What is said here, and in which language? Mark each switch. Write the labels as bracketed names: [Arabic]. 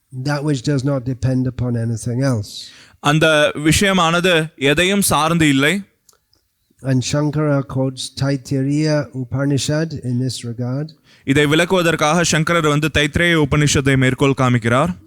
[English] That which does not depend upon anything else. [Tamil] அந்த விஷயமானது எதையும் சார்ந்து இல்லை. [English] And Shankara quotes Taittiriya Upanishad in this regard. [Tamil] இதை விளக்குவதற்காக சங்கரர் வந்து தைத்திரேய உபனிஷத்தை மேற்கோள் காமிக்கிறார்.